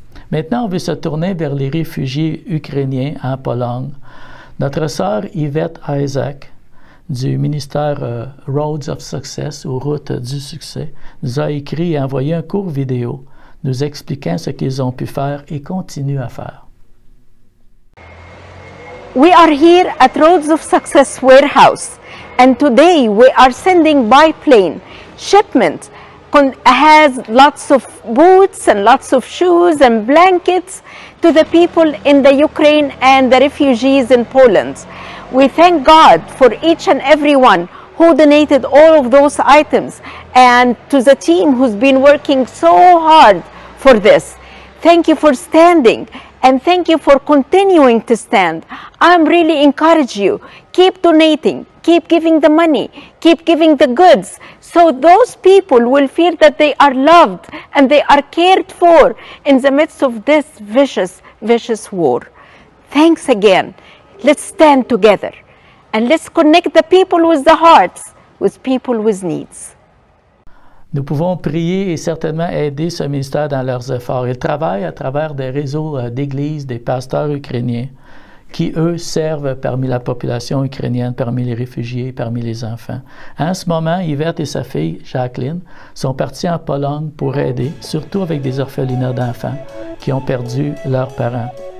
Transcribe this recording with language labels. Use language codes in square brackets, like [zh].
[fr] Maintenant, on veut se tourner vers les réfugiés ukrainiens en Pologne. Notre sœur Yvette Isaac du ministère Roads of Success, ou Routes du succès, nous a écrit et envoyé un court vidéo nous expliquant ce qu'ils ont pu faire et continuent à faire. [en] We are here at Roads of Success warehouse, and today we are sending by plane shipment has lots of boots and lots of shoes and blankets to the people in the Ukraine and the refugees in Poland. We thank God for each and every one who donated all of those items, and to the team who's been working so hard for this. Thank you for standing, and thank you for continuing to stand. I'm really encourage you, keep donating, keep giving the money, keep giving the goods, so those people will feel that they are loved and they are cared for in the midst of this vicious war. Thanks again. Let's stand together and let's connect the people with the hearts with people with needs. [fr] Nous pouvons prier et certainement aider ce ministère dans leurs efforts. Ils travaillent à travers des réseaux d'églises, des pasteurs ukrainiens qui, eux, servent parmi la population ukrainienne, parmi les réfugiés, parmi les enfants. En ce moment, Yvette et sa fille, Jacqueline, sont partis en Pologne pour aider, surtout avec des orphelinats d'enfants qui ont perdu leurs parents.